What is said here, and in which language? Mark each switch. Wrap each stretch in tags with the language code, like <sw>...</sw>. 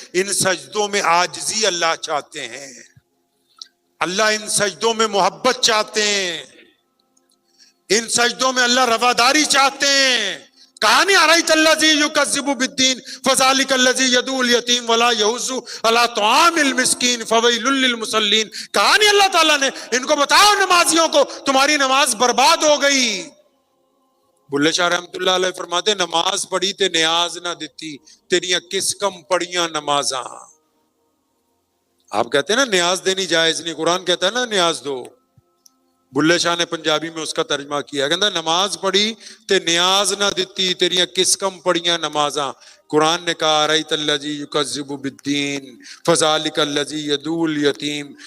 <ur>ان سجدوں میں عاجزی اللہ چاہتے ہیں، اللہ ان سجدوں میں محبت چاہتے ہیں، ان سجدوں میں اللہ رواداری چاہتے ہیں.</ur> <ar>کہانی ارایت الذی یکذب بالدین فذلک الذی یدعو الیتیم ولا یحض علی طعام المسکین فویل للمصلین.</ar> <ur>کہانی اللہ تعالیٰ نے ان کو بتاؤ نمازیوں کو تمہاری نماز برباد ہو گئی.</ur> <pa>بلے شاہ</pa> <ur>رحمت اللہ علیہ فرماتے</ur> <pa>نماز پڑھی تے نیاز نہ دیتی، تیریاں کس کم پڑھیاں نمازاں.</pa> <ur>آپ کہتے ہیں نا نیاز دینی جائز نہیں، قرآن کہتا ہے نا نیاز دو. بلے شاہ نے پنجابی میں اس کا ترجمہ کیا، کہتا</ur> <pa>نماز پڑھی تے نیاز نہ دیتی، تیریاں کس کم پڑھیاں نمازاں.</pa> <ur>قرآن نے کہا</ur> <ar>ارایت الذی یکذب بالدین فذلک الذی یدعو الیتیم.</ar>